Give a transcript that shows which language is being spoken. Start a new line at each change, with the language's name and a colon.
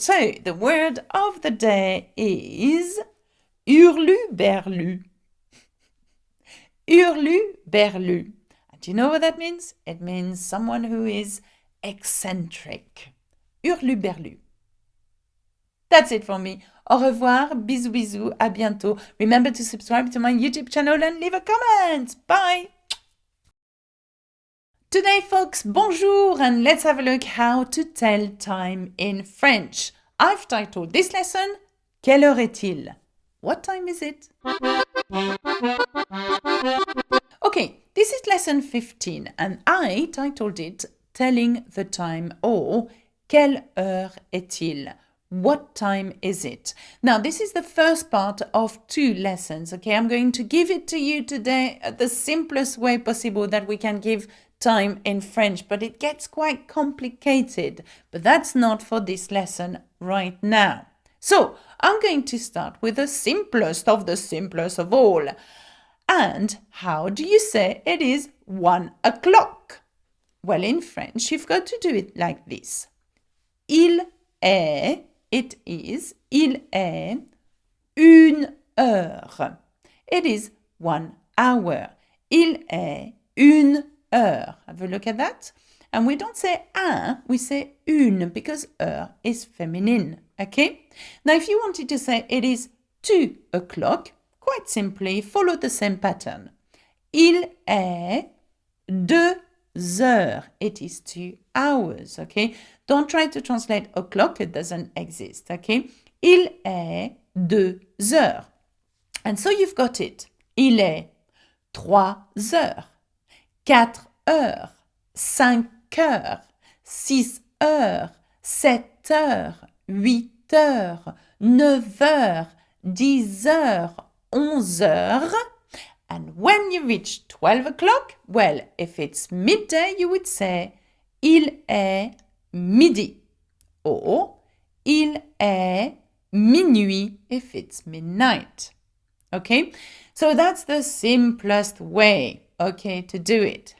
English: So the word of the day is hurluberlu. Hurluberlu. And do you know what that means? It means someone who is eccentric. Hurluberlu. That's it for me.
French: Au revoir, bisous bisous, à bientôt.
English: Remember to subscribe to my YouTube channel and leave a comment. Bye! Today, folks, bonjour, and let's have a look how to tell time in French. I've titled this lesson,
French: Quelle heure est-il?
English: What time is it? Okay, this is lesson 15, and I titled it, Telling the time, or Quelle heure est-il? What time is it? Now, this is the first part of 2 lessons, okay? I'm going to give it to you today the simplest way possible that we can give time in French, but it gets quite complicated. But that's not for this lesson right now. So, I'm going to start with the simplest of all. And how do you say it is 1 o'clock? Well, in French, you've got to do it like this.
French: Il est,
English: it is,
French: il est une heure.
English: It is 1 hour.
French: Il est une heure.
English: Have a look at that. And we don't say un, we say une, because heure is feminine. Okay? Now, if you wanted to say it is 2 o'clock, quite simply follow the same pattern.
French: Il est 2 heures.
English: It is 2 hours. Okay? Don't try to translate o'clock, it doesn't exist. Okay?
French: Il est 2 heures.
English: And so you've got it.
French: Il est 3 heures. 4 heures, 5 heures, 6 heures, 7 heures, 8 heures, 9 heures, 10 heures, 11 heures.
English: And when you reach 12 o'clock, well, if it's midday, you would say
French: il est midi.
English: Or
French: Il est minuit
English: if it's midnight. Okay, so that's the simplest way, okay, to do it.